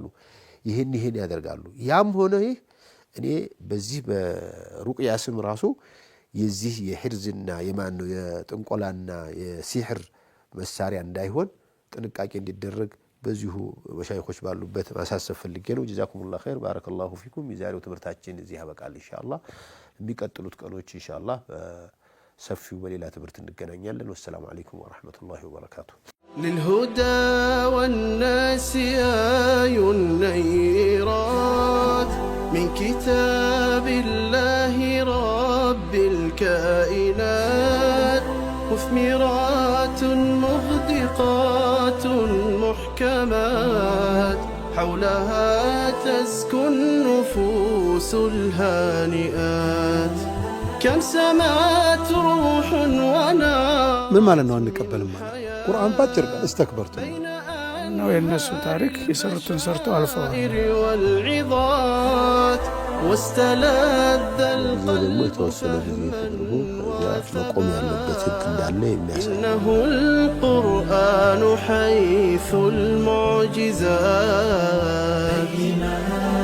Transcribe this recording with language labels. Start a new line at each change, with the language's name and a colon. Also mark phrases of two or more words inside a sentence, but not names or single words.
Amharic: ይሄን ያደርጋሉ። ያም ሆነ ይህ እኔ በዚህ በሩቅያ ስም ራሱ የዚህ የሂርዝና የማን ነው የጥንቆላና የሲህር መሳሪያ እንዳይሆን ጥንቃቄ እንዲደረግ በዚሁ መሻይኾች ባሉበት ማሳሰብ ፈልጌ ነው።
Arabic: جزاكم الله خير بارك الله فيكم።
Amharic: የዛሬው ትምህርታችን እዚህ ያበቃል። ኢንሻአላህ የሚቀጥሉት ቀኖች ኢንሻአላህ ሰፊው በሌላ ትምህርት እንገናኛለን።
Arabic: والسلام عليكم ورحمة الله وبركاته። للهدى والناس آي النيرات من كتاب الله رب الكائنات مثمرات مغدقات محكمات حولها تزكو النفوس الهانئات كم سمات روح ونار
Amharic: ምን ማለት ነው? አንቀበልም ማለት ቁርአን ባጭር እስተክበርቱ ነው የነሱ ታሪክ የሰሩትን ሰርተው አልፈዋል።
Arabic: والعظات واستلذ
Amharic: ደግሞ የተወሰነ ጊዜ ተደርጎ መቆም ያለበት ህግ እንዳለ የሚያሳይ
Arabic: إنه القرآن حيث المعجزات